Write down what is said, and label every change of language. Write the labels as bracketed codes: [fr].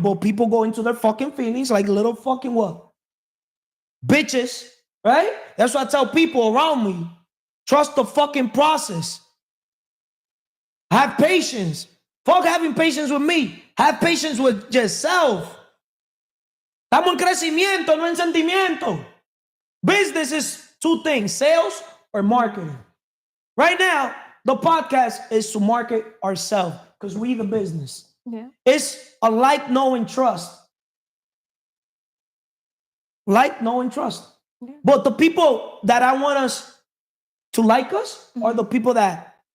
[en] But people go into their fucking feelings like little fucking what? Bitches, right? That's what I tell people around me. Trust the fucking process. Have patience. Fuck having patience with me. Have patience with yourself. [es] Estamos en crecimiento, no en sentimiento. [en] Business is two things, sales or marketing. Right now, the podcast is to market ourselves because we the business. Yeah. It's a like, know, and trust. Like, know, and trust. Yeah. But the people that I want us to like us are the people that